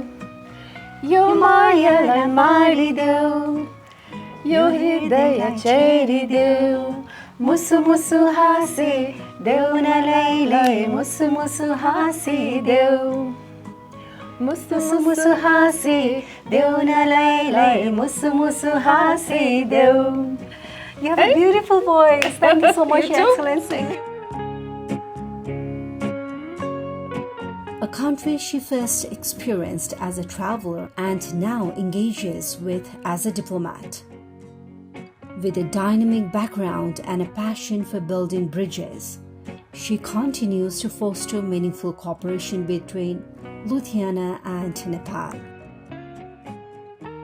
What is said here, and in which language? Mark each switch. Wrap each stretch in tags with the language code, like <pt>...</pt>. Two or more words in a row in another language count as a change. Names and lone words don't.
<ne>यो माया लाई मारी देउ, यो हृदय चिरी देउ. मुसु मुसु हाँसी देउन लै लै, मुसु मुसु हाँसी देउ. मुसु मुसु हाँसी देउन लै लै, मुसु मुसु हाँसी देउ.</ne> <en>You have a beautiful voice. Thank you so much, Your Excellency. A country she first experienced as a traveler and now engages with as a diplomat. With a dynamic background and a passion for building bridges, she continues to foster meaningful cooperation between Lithuania and Nepal.</en>